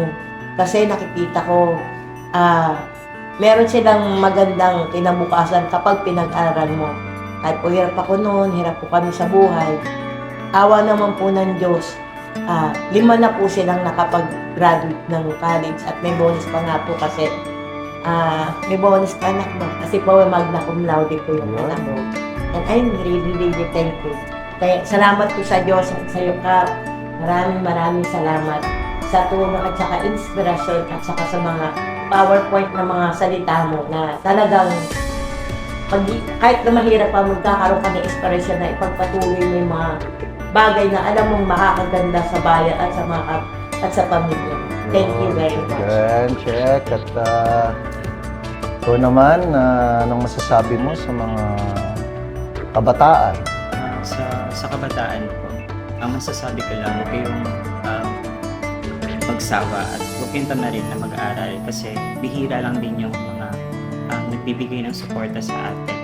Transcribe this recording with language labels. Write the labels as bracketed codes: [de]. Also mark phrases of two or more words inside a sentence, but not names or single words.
[tl] Kasi nakikita ko, meron silang magandang kinabukasan kapag pinag-aral mo. Kahit po hirap ako noon, hirap po kami sa buhay. Awa naman po ng Diyos, 5 na po silang nakapag-graduate ng college at may bonus pa nga po kasi may bonus ka anak mo. Kasi po [la] magna cum laude [tl] po yung Ayun. anak mo. [en] And I'm really, really thank you. [tl] Kaya salamat po sa Diyos at sa iyo, Kap. Maraming salamat sa tulong at saka inspirasyon at saka sa mga PowerPoint na mga salita mo na talagang kahit na mahirap pa, magkakaroon ka ng inspirasyon na ipagpatuloy mo yung mga bagay na alam mong makakaganda sa bayan at sa mga at sa pamilya. [en] Thank you very much. [tl] Yan, check. At ito naman, anong masasabi mo sa mga kabataan? Sa kabataan po, ang masasabi ko lang, huwag kayong magsawa at huwag kayong tamarin na mag-aaral kasi bihira lang din yung mga nagbibigay ng suporta sa atin.